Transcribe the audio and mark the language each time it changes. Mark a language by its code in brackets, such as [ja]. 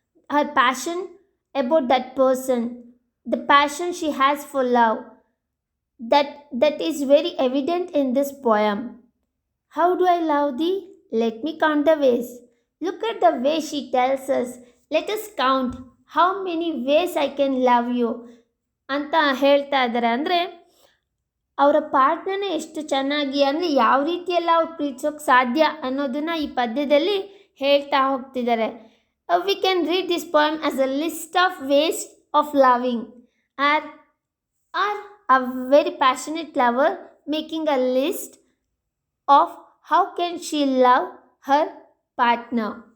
[en] her passion about that person, the passion she has for love. That is very evident in this poem. How do I love thee? Let me count the ways. Look at the way she tells us. Let us count how many ways I can love you [kn] ಅಂತ ಹೇಳ್ತಾ ಇದ್ದಾರೆ. ಅಂದರೆ ಅವರ ಪಾಠನ ಎಷ್ಟು ಚೆನ್ನಾಗಿ, ಅಂದರೆ ಯಾವ ರೀತಿಯೆಲ್ಲ ಅವ್ರು ಪ್ರೀತಿಸೋಕೆ ಸಾಧ್ಯ ಅನ್ನೋದನ್ನು ಈ ಪದ್ಯದಲ್ಲಿ ಹೇಳ್ತಾ ಹೋಗ್ತಿದ್ದಾರೆ. [en] We can read this poem as a list of ways of loving, or a very passionate lover making a list of how can she love her partner.